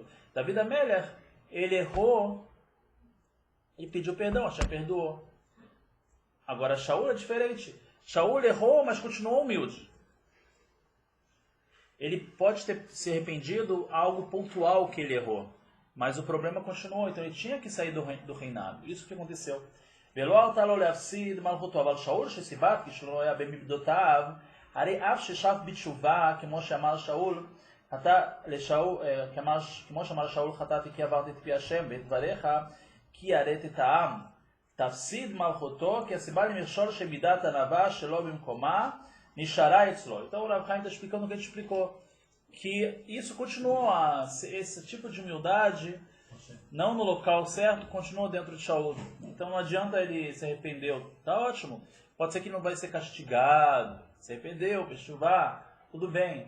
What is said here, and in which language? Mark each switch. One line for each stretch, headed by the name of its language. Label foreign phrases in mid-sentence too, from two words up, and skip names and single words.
Portuguese: David Amélia, ele errou e pediu perdão, Hashem perdoou. Agora Shaul é diferente. Shaul errou, mas continuou humilde. Ele pode ter se arrependido algo pontual que ele errou, mas o problema continuou, então ele tinha que sair do reinado. Isso que aconteceu.
Hebrew: הרי אף ששב בתשובה, כמו שאמר שאול, כמו שאמר שאול, חטאתי כי עברתי את פי השם, ואת דבריך כי יראת את העם. תפסיד מלכותו, כי הסיבה למכשול שמידת ענווה שלא במקומה, נשארה אצלו.
Portuguese: Então o Rav Chaim está explicando o que ele explicou. Que isso continuou, esse tipo de humildade, não no local certo, continuou dentro de Shaul. Então não adianta ele se arrependeu. Tá ótimo. Pode ser que não vai ser castigado. Se arrependeu, fez chuva, tudo bem.